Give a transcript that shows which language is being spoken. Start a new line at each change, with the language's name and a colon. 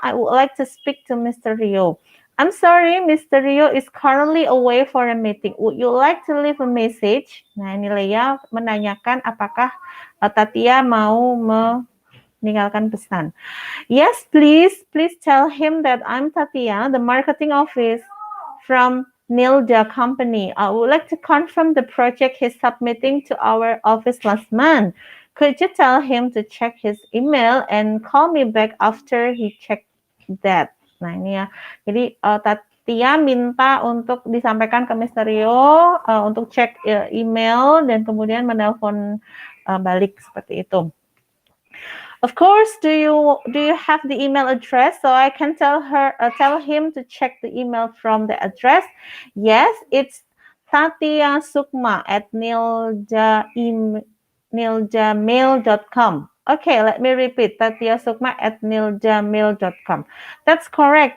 English: I would like to speak to Mr. Rio. I'm sorry, Mr. Rio is currently away for a meeting. Would you like to leave a message?
Indonesian: Nah, ini Leia menanyakan apakah Tatia mau meninggalkan pesan.
English: Yes, please tell him that I'm Tatia, the marketing office from Nilda Company. I would like to confirm the project he's submitting to our office last month. Could you tell him to check his email and call me back after he checked that?
Indonesian: Nah, ini ya. Jadi Tatia minta untuk disampaikan ke Mr. Rio untuk cek email dan kemudian menelpon balik seperti itu.
English: Of course, do you have the email address so I can tell him to check the email from the address? Yes, it's tatiasukma@niljamail.com. Okay, let me repeat, tatiasukma@niljamail.com. That's correct.